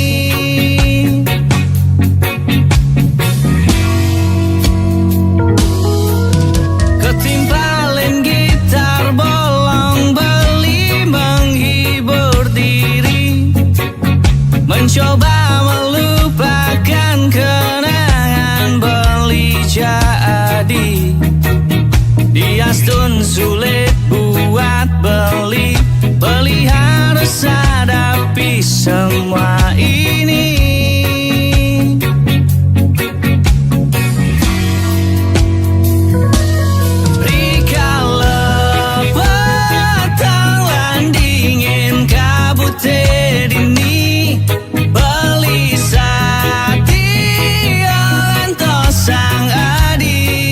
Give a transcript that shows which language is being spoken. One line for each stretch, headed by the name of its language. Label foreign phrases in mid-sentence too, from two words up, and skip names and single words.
Indonesian: Ketimpalin gitar bolong beli menghibur diri, mencoba melupakan kenangan beli jadi. Diastun sulit buat beli, beli harus hadapi semua ini.
Balinese: Rikala petang landingin kabut dini, beli sati antos sang adi.